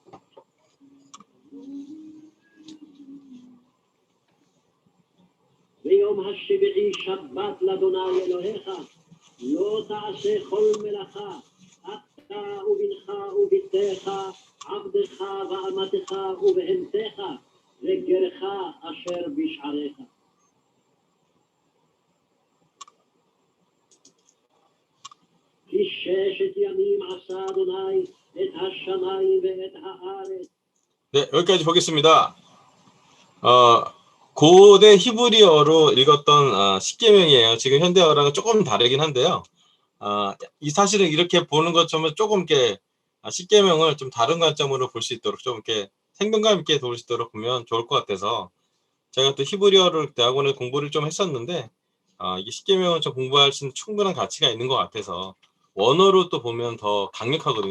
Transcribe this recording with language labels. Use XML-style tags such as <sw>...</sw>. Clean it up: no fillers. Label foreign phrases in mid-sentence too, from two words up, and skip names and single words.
<he>ביום השביעי שבת לאדוני אלוהיך, לא תעשה כל מלאכה, אתה ובנך ובתך, עבדך ואמתך ובהמתך, וגרך אשר בשעריך. כי 6 ימים עשה אדוני את השמיים ואת הארץ.</he> <ko>네, 여기까지 보겠습니다. 고대 히브리어로 읽었던 십계명이에요. 지금 현대어랑은 조금 다르긴 한데요. 이 사실은 이렇게 보는 것처럼 조금 이렇게 십계명을 좀 다른 관점으로 볼 수 있도록 좀 이렇게 생동감 있게 볼 수 있도록 보면 좋을 것 같아서 제가 또 히브리어를 대학원에 공부를 좀 했었는데 이게 십계명을 좀 공부할 수 있는 충분한 가치가 있는 것 같아서 원어로 또 보면 더 강력하거든요.</ko>